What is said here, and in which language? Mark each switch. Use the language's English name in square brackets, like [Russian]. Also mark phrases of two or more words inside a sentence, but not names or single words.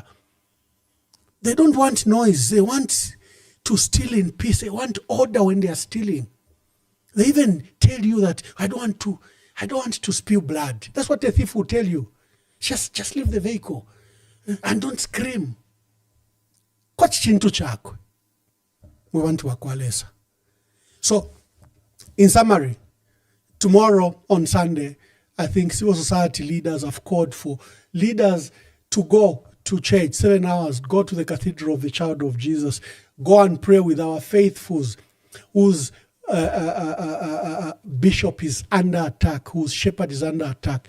[English] They don't want noise. They want to steal in peace. They want order when they are stealing. They even tell you that I don't I don't want to spill blood. That's what a thief will tell you. Just leave the vehicle and don't scream. [Nyanja] Kwa chintu chakwe. [English] We want to wakualesa. So, in summary, tomorrow on Sunday, I think civil society leaders have called for leaders to go to church 7 hours, go to the Cathedral of the Child of Jesus, go and pray with our faithfuls whose bishop is under attack, whose shepherd is under attack.